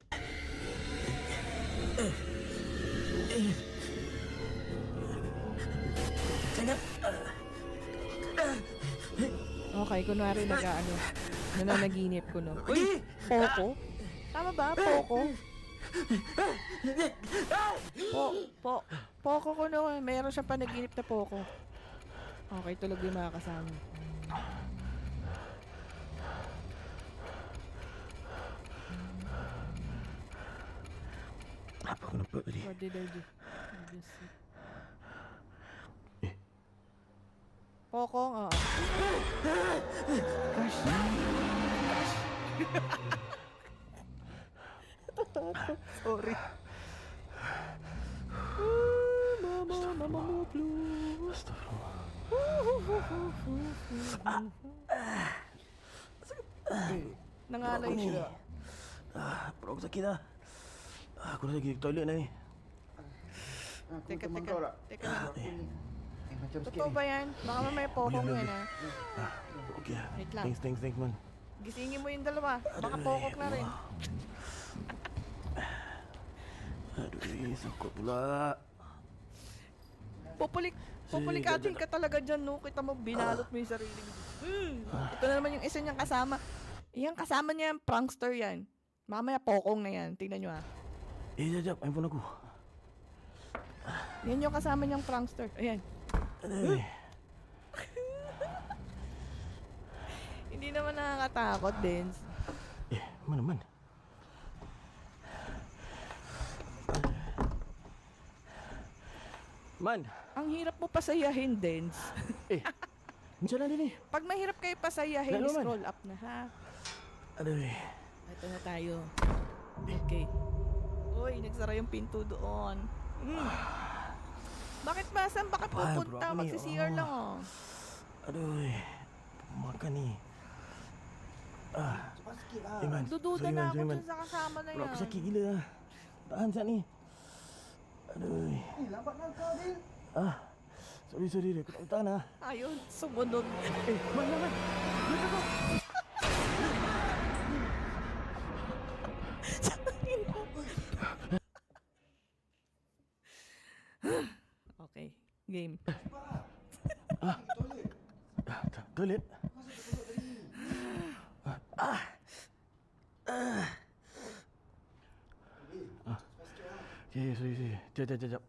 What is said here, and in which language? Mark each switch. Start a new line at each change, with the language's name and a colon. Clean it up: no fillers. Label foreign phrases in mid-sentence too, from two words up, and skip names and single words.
Filipino: Okay, kunwari nananaginip ko no. Uy, Poco? Tama ba? Poco? Poco ko no. Meron siyang panaginip na Poco. Okay, tulog yung mga kasama.
Malay: Apa aku nampak tadi?
English: What did I do? I just see. Poco, oo. Gosh. Sorry.
Filipino: Mama mo blue.
Malay: Astagfirullah.
Filipino: Nangalay siya.
Malay: Perut aku sakit dah. Aku dah pergi ke toilet dah ni.
Filipino: Teka.
Malay: Macam sikit
Filipino: Totoo
Malay: ni.
Filipino: ba yan? Baka mamaya pokong yan ah. Okay. Wait lang.
English: Thanks man.
Filipino: Gisingin mo yung dalawa. Baka pokok na rin.
Malay: Aduh, sakit pula.
Filipino: Pupulikatin ka talaga dyan, no? Kita mo, binalot mo yung sarili mo. Ito na naman yung isa niyang kasama. Yung kasama niya, prankster yan. Mamaya pokong na yan. Tingnan nyo ah.
Malay: Jap, handphone aku.
Filipino: Yan yung kasama niyang prankster. Ayan.
Malay: Aduh.
Filipino: Hindi naman nakakatakot, Dens.
Malay: Mana? Man,
Filipino: Ang hirap mo pasayahin, Dens.
Malay: macam mana ni?
Filipino: Pag mahirap kayo pasayahin, Lalo man. scroll up na, ha?
Malay: Aduh.
Filipino: Ito na tayo. Okay. Uy, nagsara yung pinto doon. Bakit ba? Saan baka
Indonesian: Apaan, bro?
Filipino: pupunta?
Malay: Ako ni,
Filipino: Magsi-CR lang, oh.
Malay: Aduh. Makan ni. Cepat sikit lah. Man. Dududa
English: Sorry,
Filipino: na
English: man.
Filipino: ako
English: Sorry, man.
Filipino: dyan sa kasama na
Malay: Bro,
Filipino: yan.
Malay: aku sakit gila lah. Tahan saat ni. Aduh. Eh, lambat lah kau, Dil. Sorry. Aku tak boleh tahan lah.
Filipino: Ayun, sumunod. Man.
English: Okay, game.
Malay: Toilet. Okay, sorry. Sekejap.